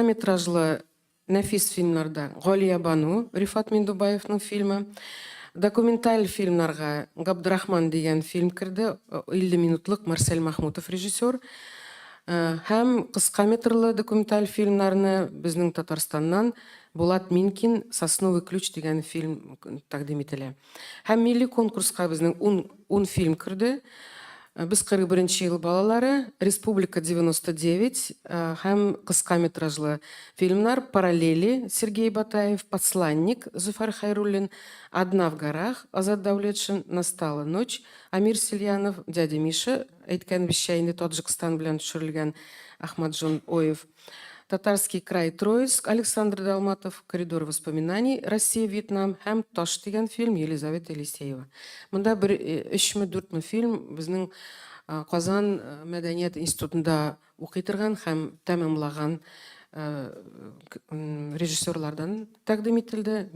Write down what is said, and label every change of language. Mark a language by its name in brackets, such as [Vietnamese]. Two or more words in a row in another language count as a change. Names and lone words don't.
[Tatar] метражлы нәфис фильмнарда Галия Бану, Рифат Миндубаевның фильмы, документаль фильмнарга Габдрахман дигән фильм керде, 50 минутлык Марсель Махмутов режиссер, һәм кыска метрлы документаль фильмнарны безнең Татарстаннан Булат Минкин Сосновый ключ дигән фильм тәкъдим ителә. Һәм милли конкурска безнең 10 фильм керде. Без 41 ел балалары, Республика 99 һәм кыска метражлы фильмнар Параллели Сергей Батаев, Посланник Зуфар Хайруллин, Одна в горах Азат Даулетшин, Настала ночь Амир Сельянов, Дядя Миша, әйткән бишчә инде Таджикстан белән төшерелгән Ахмаджон Оев, Татарский край Троицк Александр Далматов, Коридор воспоминаний Россия Вьетнам һәм Таш дигән фильм Елизавета Елисеева. Монда 3-4 фильм безнең Казан мәдәният институтында укый торган һәм тәмамлаган режиссерлардан тәкъдим ителде.